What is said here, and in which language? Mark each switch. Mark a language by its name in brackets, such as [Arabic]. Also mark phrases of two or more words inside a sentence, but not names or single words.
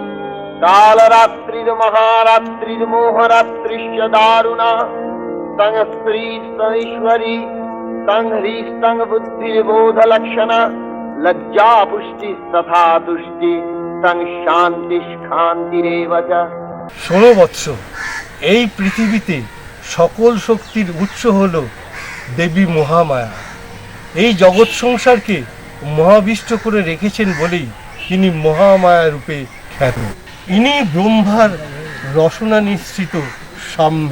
[Sanskrit] कालरात्रिर्महारात्रिर्मोहरात्रिश्च दारुणा तं स्त्री ईश्वरी तं ह्रीस्तं बुद्धिर्बोधलक्षणा लज्जा पुष्टिस्तथा तुष्टि तं शान्तिष्कान्तिरेव च। [Bangla] শোনো বৎস, এই পৃথিবীতে সকল শক্তির উৎস হল দেবী মহামায়া। এই জগৎ সংসারকে মহাবিষ্ট করে রেখেছেন বলেই তিনি মহামায়া রূপে খ্যাত। ইনি ব্রহ্মার রসনা নিঃসৃত সাম্যে।